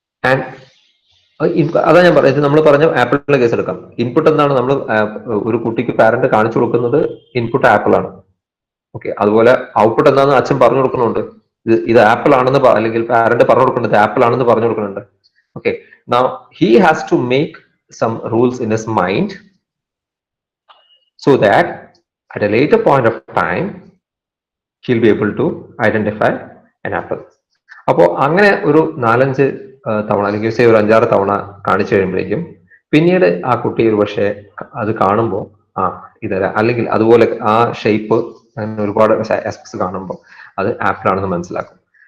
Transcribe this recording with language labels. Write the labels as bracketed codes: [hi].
[ml] And അതാ ഞാൻ പറഞ്ഞത്, നമ്മൾ പറഞ്ഞ ആപ്പിളിന്റെ കേസ് എടുക്കാം. ഇൻപുട്ട് എന്താണ്, നമ്മൾ ഒരു കുട്ടിക്ക് പാരന്റ് കാണിച്ചു കൊടുക്കുന്നത് ഇൻപുട്ട് ആപ്പിൾ ആണ്. ഓക്കെ, അതുപോലെ ഔട്ട്പുട്ട് എന്താണെന്ന് അച്ഛൻ പറഞ്ഞു കൊടുക്കുന്നുണ്ട്, ഇത് ആപ്പിൾ ആണെന്ന്, അല്ലെങ്കിൽ പാരന്റ് പറഞ്ഞു കൊടുക്കുന്നുണ്ട് ആപ്പിൾ ആണെന്ന് പറഞ്ഞു കൊടുക്കുന്നുണ്ട്. [en] Okay, now he has to make some rules in his mind so that at a later point of time he'll be able to identify an apple. [ml] അപ്പോൾ അങ്ങനെ ഒരു 4-5 തവണ അല്ലെങ്കിൽ ഒരു 5-6 തവണ കാണിച്ചു കഴിയുമ്പോഴേക്കും പിന്നീട് ആ കുട്ടി ഒരു പക്ഷേ അത് കാണുമ്പോൾ ഇതല്ല, അല്ലെങ്കിൽ അതുപോലെ ആ ഷേപ്പ് അങ്ങനെ ഒരുപാട് ആസ്പെക്ട്സ് കാണുമ്പോൾ അത് ആപ്പിൾ ആണെന്ന് മനസ്സിലാക്കും.